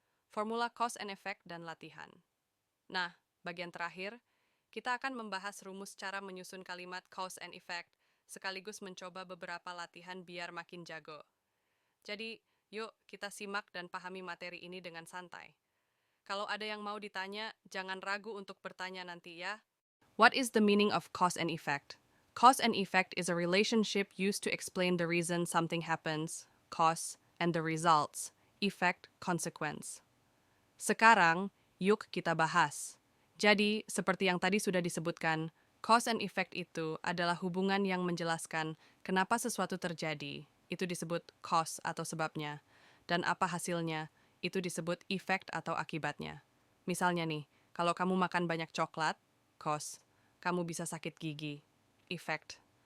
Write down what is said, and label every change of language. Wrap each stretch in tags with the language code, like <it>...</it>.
<id>Formula cause and effect dan latihan. Nah, bagian terakhir, kita akan membahas rumus cara menyusun kalimat cause and effect, sekaligus mencoba beberapa latihan biar makin jago. Jadi, yuk kita simak dan pahami materi ini dengan santai. Kalau ada yang mau ditanya, jangan ragu untuk bertanya nanti ya.</id> <en>What is the meaning of cause and effect? Cause and effect is a relationship used to explain the reason something happens, cause, and the results, effect, consequence.</en> <id>Sekarang, yuk kita bahas. Jadi, seperti yang tadi sudah disebutkan, cause and effect itu adalah hubungan yang menjelaskan kenapa sesuatu terjadi, itu disebut cause atau sebabnya, dan apa hasilnya, itu disebut effect atau akibatnya. Misalnya nih, kalau kamu makan banyak coklat, cause, kamu bisa sakit gigi, effect.</id>